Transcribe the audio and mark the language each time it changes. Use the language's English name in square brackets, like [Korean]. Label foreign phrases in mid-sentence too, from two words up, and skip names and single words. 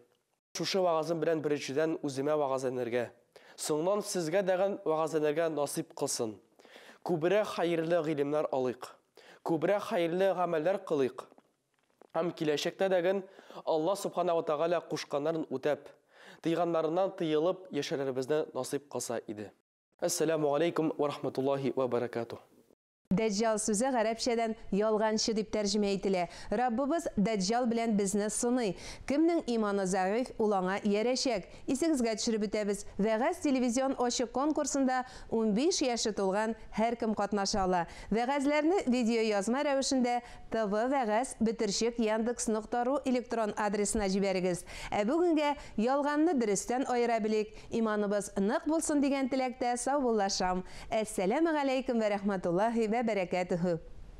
[Tatar] Шушы вагызым белән беренчедән үземә вагызланырга, соңнан сезгә дәгән вагызланырга насип кылсын. Күбрәк хәерле гыйлемнәр алыйк. Күбрәк хәерле гамәлләр кылыйк. Һәм киләчәктә дәген [Arabic] الله سبحانه وتعالى [Tatar] кушканнарын үтәп, тыйганнарыннан тыелып яшәребезне насип кылса иде. [Arabic] السلام عليكم ورحمة الله وبركاته. [Tatar] Даҗҗал сүзе гарәпчәдән ялганчы дип тәрҗемә ителә. Раббыбыз Даҗҗал белән безне сыный. Кемнең иманы зәгыйф, ул аңа ярәшәк. Исегезгә төшереп үтәбез. Вәгазь телевизион ачык конкурсында 15 яшы тулган һәркем катнаша ала. Вәгазьләрне видео язма рәвешендә tvvagaz bitirshik.yandex.ru электрон адресына җибәрегез. Ә бүгенгә ялганны дөрестән аера белик. Иманыбыз нык булсын дигән теләктә саубуллашам. [Arabic] السلام عليكم ورحمة الله وبركاته.